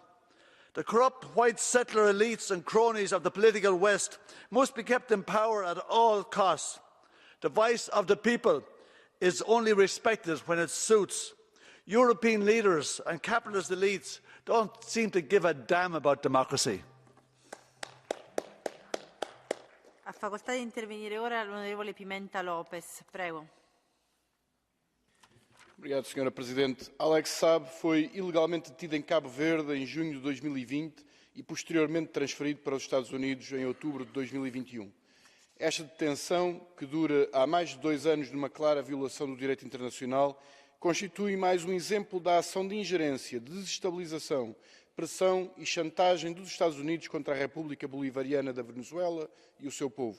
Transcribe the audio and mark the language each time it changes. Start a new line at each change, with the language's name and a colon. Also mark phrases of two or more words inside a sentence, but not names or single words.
English: The corrupt white settler elites and cronies of the political West must be kept in power at all costs. The voice of the people is only respected when it suits. European leaders and capitalist elites don't seem to give a damn about democracy.
Italian: Ha facoltà di intervenire ora l'onorevole Pimenta Lopes. Prego.
Portuguese: Obrigado, Sra. Presidente. Alex Saab foi ilegalmente detido em Cabo Verde em junho de 2020 e posteriormente transferido para os Estados Unidos em outubro de 2021. Esta detenção, que dura há mais de 2 anos numa clara violação do direito internacional, constitui mais um exemplo da ação de ingerência, de desestabilização, pressão e chantagem dos Estados Unidos contra a República Bolivariana da Venezuela e o seu povo.